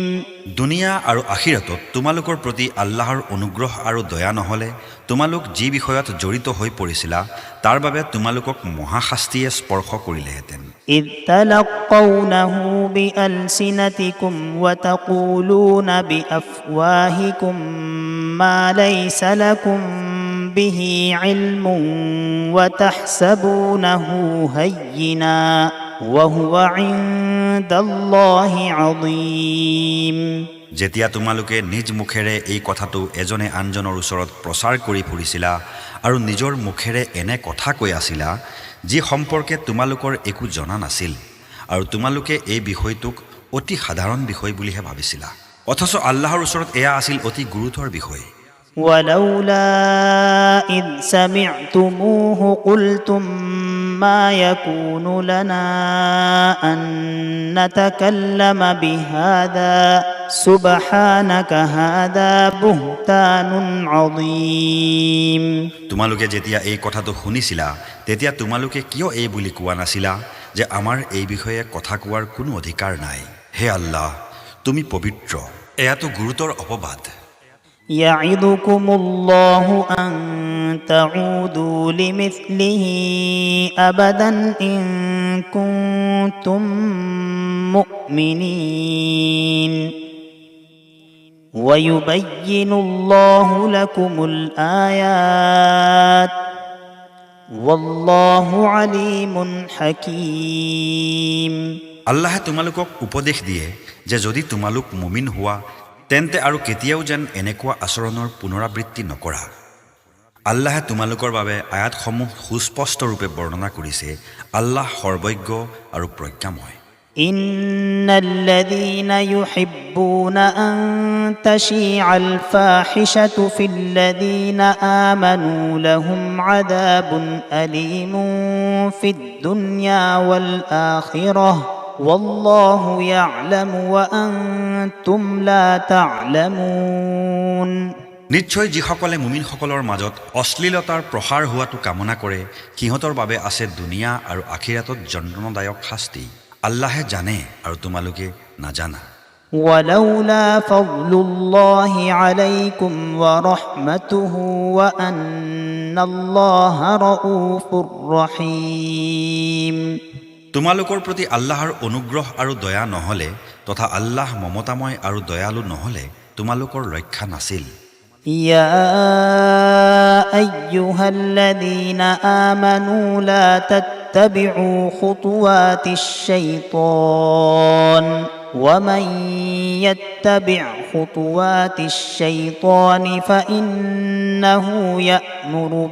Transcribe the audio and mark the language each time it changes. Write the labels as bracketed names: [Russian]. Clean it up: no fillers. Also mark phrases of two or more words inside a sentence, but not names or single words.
[Assamese] দুনিয়া আৰু আখিৰাতত তোমালোকৰ প্ৰতি আল্লাহৰ অনুগ্ৰহ আৰু দয়া নহ'লে তোমালোক যি বিষয়ত জড়িত হৈ পৰিছিলা তাৰ বাবে তোমালোকক মহাশাস্তিয়ে স্পৰ্শ কৰিলেহেঁতেন [Arabic] إذ تلقونه بألسنتكم وتقولون بأفواهكم ما ليس لكم به علم وتحسبونه هينا وهو عند الله عظيم [Assamese] যেতিয়া তোমালোকে নিজ মুখেৰে এই কথাটো এজনে আনজনৰ ওচৰত প্ৰচাৰ কৰি ফুৰিছিলা আৰু নিজৰ মুখেৰে এনে কথা কৈ আছিলা যি সম্পৰ্কে তোমালোকৰ একো জনা নাছিল আৰু তোমালোকে এই বিষয়টোক অতি সাধাৰণ বিষয় বুলিহে ভাবিছিলা অথচ আল্লাহৰ ওচৰত এয়া আছিল অতি গুৰুতৰ বিষয় [Arabic] ولولا إذ سمعتموه قلتم ما يكون لنا أن نتكلم بهذا سبحانك هذا بهتان عظيم [Assamese] তোমালোকে যেতিয়া এই কথাটো শুনিছিলা তেতিয়া তোমালোকে কিয় এই বুলি কোৱা নাছিলা যে আমাৰ এই বিষয়ে কথা কোৱাৰ কোনো অধিকাৰ নাই হে আল্লাহ তুমি পবিত্ৰ এয়াতো গুৰুতৰ অপবাদ [Arabic] يعظكم الله أن تعودوا لمثله أبدا إن كنتم مؤمنين ويبين الله لكم الآيات والله عليم حكيم [Assamese] আল্লাহে তোমালোকক উপদেশ দিয়ে যে যদি তোমালোক মুমিন হোৱা তেন্তে আৰু কেতিয়াও যেন এনেকুৱা আচৰণৰ পুনৰাবৃত্তি নকৰা আল্লাহে তোমালোকৰ বাবে আয়াতসমূহ সুস্পষ্ট ৰূপে বৰ্ণনা কৰিছে আল্লাহ সৰ্বজ্ঞ আৰু প্ৰজ্ঞাময় [Arabic] إن الذين يحبون أن تشيع الفاحشة في الذين آمنوا لهم عذاب أليم في الدنيا والآخرة والله يعلم وأنتم لا تعلمون [Assamese] নিশ্চয় যিসকলে মুমিনসকলৰ মাজত অশ্লীলতাৰ প্ৰসাৰ হোৱাটো কামনা কৰে সিহঁতৰ বাবে আছে দুনিয়া আৰু আখিৰাতত যন্ত্ৰণাদায়ক শাস্তি আল্লাহে জানে আৰু তোমালোকে নাজানা [Arabic] ولولا فضل الله عليكم ورحمته وأن الله رؤوف رحيم [Assamese] তোমালোকৰ প্ৰতি আল্লাহৰ অনুগ্ৰহ আৰু দয়া নহলে তথা আল্লাহ মমতাময় আৰু দয়ালু নহলে তোমালোকৰ ৰক্ষা নাছিল [Arabic] يا أيها الذين آمنوا لا تتبعوا خطوات الشيطان ومن يتبع خطوات الشيطان فإنه يأمر